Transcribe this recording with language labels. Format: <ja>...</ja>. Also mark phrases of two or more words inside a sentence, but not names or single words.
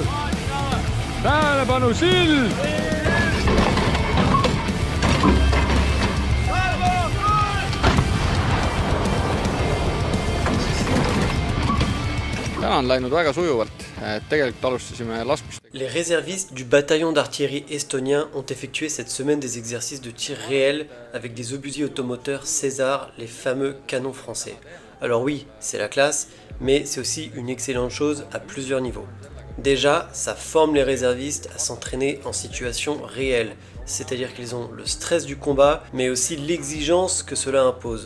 <et>Tähelepanu, sild. Täna on läinud väga sujuvalt, tegelikult alustasime laskmist.</et> <fr>Les réservistes du bataillon d'artillerie estonien ont effectué cette semaine des exercices de tir réel avec des obusiers automoteurs César, les fameux canons français. Alors oui, c'est la classe, mais c'est aussi une excellente chose à plusieurs niveaux. Déjà, ça forme les réservistes à s'entraîner en situation réelle, c'est-à-dire qu'ils ont le stress du combat, mais aussi l'exigence que cela impose.</fr>